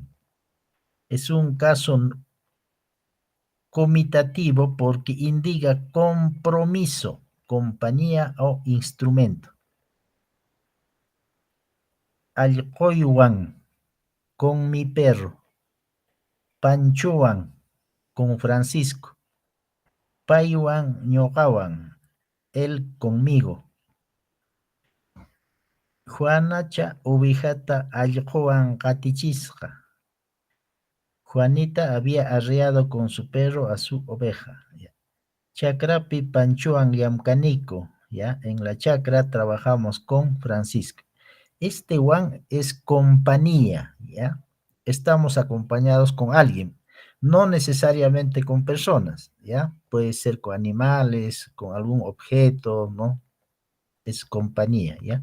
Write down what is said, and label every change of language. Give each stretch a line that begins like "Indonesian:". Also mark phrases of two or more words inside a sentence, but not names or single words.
Spanish: Es un caso comitativo porque indica compromiso, compañía o instrumento. Allquywan, con mi perro. Panchuan, con Francisco.
Quechua: Paywan ñoqawan,
Spanish: él conmigo.
Quechua: Juanacha ubijata allquwan qatichisqa.
Spanish: Juanita había arreado con su perro a su oveja. ¿Ya?
Quechua: Chakrapi panchuan llamcanico.
Spanish: ¿Ya? En la chacra trabajamos con Francisco. Este Juan es compañía. ¿Ya? Estamos acompañados con alguien. No necesariamente con personas. ¿Ya? Puede ser con animales, con algún objeto, ¿no? Es compañía. ¿Ya?